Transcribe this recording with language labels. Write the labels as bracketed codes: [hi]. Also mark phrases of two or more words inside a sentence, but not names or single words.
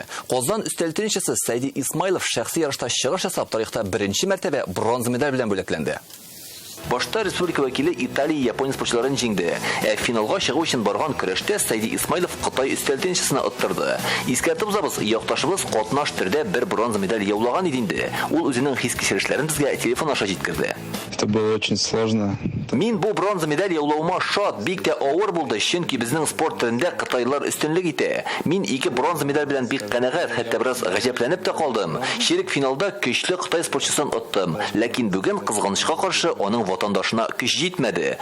[tt] Казан өстәл теннисчысы Сайди Исмаилов шәхси ярышта чыгыш ясап, тарихта беренче мәртәбә бронза медаль белән бүләкләнде. Башта республика вәкиле Италия, Япония спортчыларын җиңде. Финалга чыгу өчен барган көрәштә Сайди Исмаилов Кытай өстәл теннисчысына оттырды. Искәртеп узабыз, якташыбыз катнаш төрдә бер бронза медаль яулаган иде инде. Ул үзенең хис-кичерешләрен безгә телефон аша җиткерде. [ru] Это было очень сложно. [tt] Мин бу бронза медаль яулауыма шат, бик тә авыр булды, чөнки безнең спорт төрендә кытайлар өстенлек итә. Мин 2 бронза медаль белән бик канәгать, хәтта бераз гаҗәпләнеп тә калдым. Ширек финалда көчле Кытай спортчысын оттым, ләкин бүген кызганычка каршы аның ватандашына көч җитмәде.